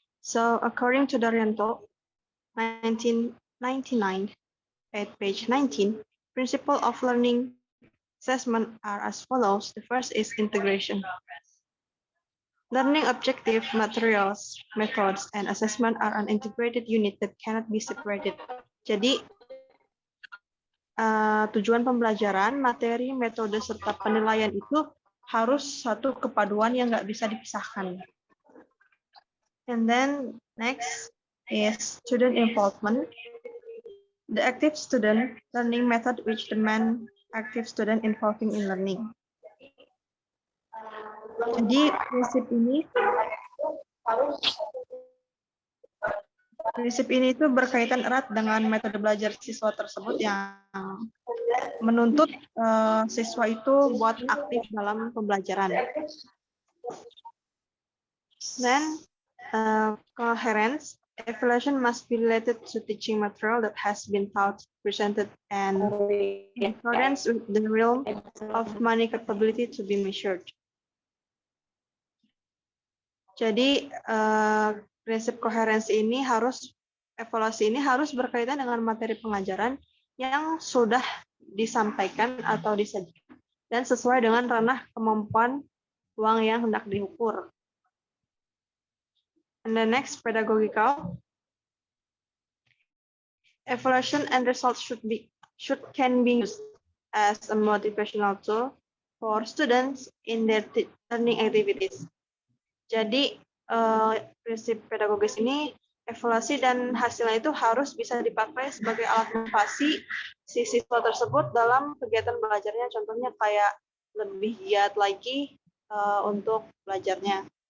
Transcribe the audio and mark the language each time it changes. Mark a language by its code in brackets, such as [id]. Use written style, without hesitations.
[en] So according to Daryanto, 1999, at page 19, principle of learning assessment are as follows. The first is integration. Learning objective materials, methods, and assessment are an integrated unit that cannot be separated. [id] Jadi, tujuan pembelajaran, materi, metode, serta penilaian itu harus satu kepaduan yang nggak bisa dipisahkan. [en] And then next is student involvement. The active student learning method which demand active student involving in learning. [id] Jadi prinsip ini itu berkaitan erat dengan metode belajar siswa tersebut yang menuntut siswa itu buat aktif dalam pembelajaran. [en] Then coherence. Evaluation must be related to teaching material that has been taught, presented, and in accordance with the realm of money capability to be measured. [id] Jadi prinsip koherensi ini evaluasi ini harus berkaitan dengan materi pengajaran yang sudah disampaikan atau disajikan dan sesuai dengan ranah kemampuan uang yang hendak diukur. [en] And the next, pedagogical. Evaluation and results can be used as a motivational tool for students in their learning activities. [id] Jadi prinsip pedagogis ini, evaluasi dan hasilnya itu harus bisa dipakai sebagai alat motivasi si siswa tersebut dalam kegiatan belajarnya. Contohnya kayak lebih giat lagi untuk belajarnya.